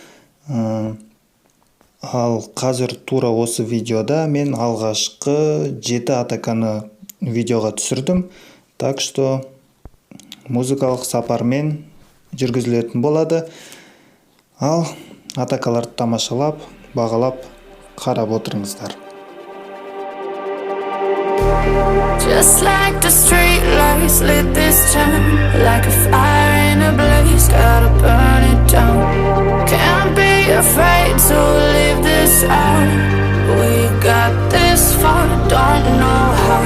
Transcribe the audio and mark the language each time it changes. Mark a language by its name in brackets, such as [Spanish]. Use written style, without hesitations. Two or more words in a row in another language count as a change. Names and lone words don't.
[Kazakh] Ал қазір тура осы видеода мен алғашқы 7 атаканы видеоға түсірдім. [Russian] Так что [Kazakh] музыкалық сапармен жүргізілетін болады. Ал атакаларды тамашалап, бағалап, қарап отырыңыздар. [English] Just like the street lights lit this town, like a fire in a blaze, gotta burn it down. Can't be afraid to leave this out. We got this far, don't know how.